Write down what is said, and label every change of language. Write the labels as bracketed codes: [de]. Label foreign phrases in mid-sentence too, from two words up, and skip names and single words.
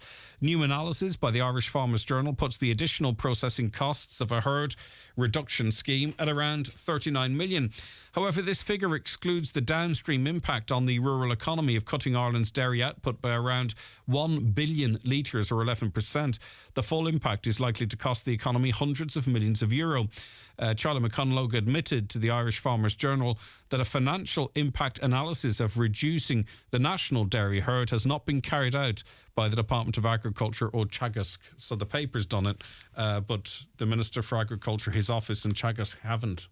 [en] New analysis by the Irish Farmers Journal puts the additional processing costs of a herd reduction scheme at around 39 million. However, this figure excludes the downstream impact on the rural economy of cutting Ireland's dairy output by around 1 billion litres or 11%. The full impact is likely to cost the economy hundreds of millions of euro. Charlie McConalogue admitted to the Irish Farmers Journal that a financial impact analysis of reducing the national dairy herd has not been carried out by the Department of Agriculture or Teagasc. So the paper's done it, but the Minister for Agriculture, his office in Teagasc haven't.